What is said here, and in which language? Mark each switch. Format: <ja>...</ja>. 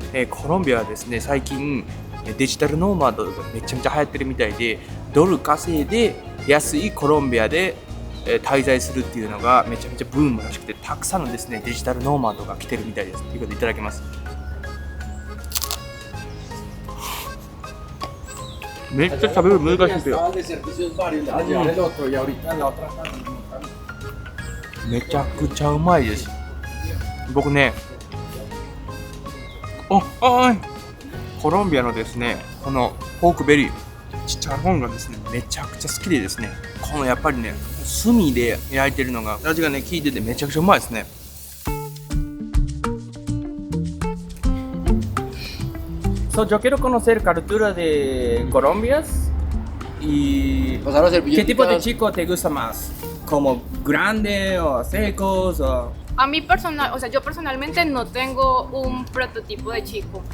<ja>コロンビアはですね、最近デジタルノーマドがめちゃめちゃ流行ってるみたいで、ドル稼いで安いコロンビアで滞在するっていうのがめちゃめちゃブームらしくて、たくさんのですね、デジタルノーマドが来てるみたいです。ということでいただきます。めっちゃ食べる難しいですよ。</ja> <es>de servicios varios, allá el otro y ahorita en la otra.</es> <ja>めちゃくちゃうまいです。僕ね、コロンビアのですね、このポークベリー、チチャロンがですね、めちゃくちゃ好きでですね、このやっぱりね、炭で焼いてるのが味がね、効いててめちゃくちゃうまいですね。</ja> <es>Yo quiero conocer cultura de Colombia y ¿qué tipo de chico te gusta más? ¿Como grande o secos o...? A mí personal, o sea, yo personalmente no tengo un prototipo de chico.</es>